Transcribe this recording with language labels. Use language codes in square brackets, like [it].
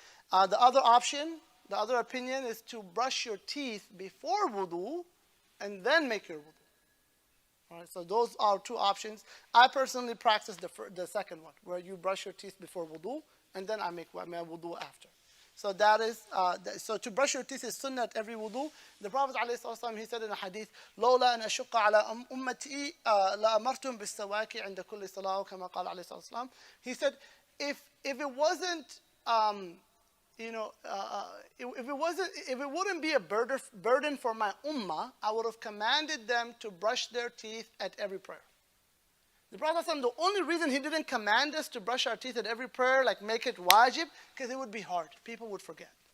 [en] The other opinion is to brush your teeth before wudu and then make your wudu. All right, so those are 2 options. I personally practice the second one, where you brush your teeth before wudu, and then I make my wudu after. So that is, so to brush your teeth is sunnah at every wudu. The Prophet ﷺ, he said in a hadith, [ar] لولا أن أشق على أمتي لأمرتهم بالسواك عند كل صلاة كما قال عليه الصلاة والسلام. [en] He said, if it wasn't, if it wouldn't be a burden for my ummah, I would have commanded them to brush their teeth at every prayer. The Prophet ﷺ, the only reason he didn't command us to brush our teeth at every prayer, like make it wajib, because it would be hard. People would forget.